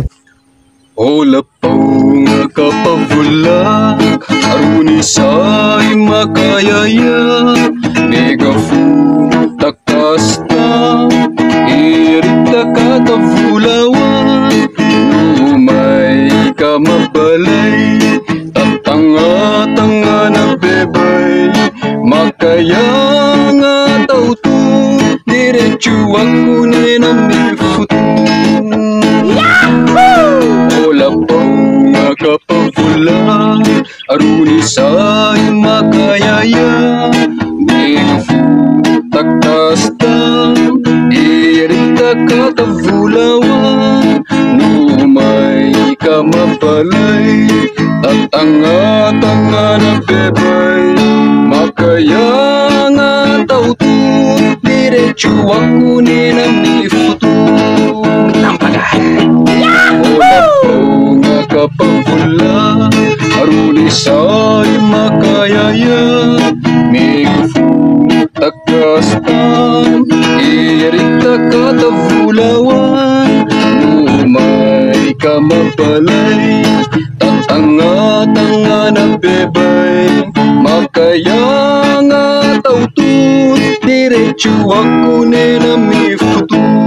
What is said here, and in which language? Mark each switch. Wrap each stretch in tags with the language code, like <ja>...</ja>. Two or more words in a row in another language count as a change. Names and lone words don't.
<ibg>Hola po nga kapavulak, aruni sa'y makayaya, megafu takasta, irita katavulawan, lumay ka mabalay, tatanga-tanga na bebay, makaya nga tauto,</ibg> <tl>diretso ako</tl> <ibg>na namifuto. Hola po nga kapavula, aruni sa'y makayaya, megafu takasta, irita katavulawan, lumay ka mapalay, tatanga-tanga na bebay, makaya nga tauto,</ibg> <tl>diretso ako</tl> <ibg>ni namifuto. Tampagan! Hola po nga kapavula, aruni sa'y makayaya, megafu takastan, irita katavulawan, lumay ka mapalay, tatanga-tanga na bebay, makaya nga tautut,</ibg> <tl>diretso ako</tl> <ibg>ni namifuto.</ibg>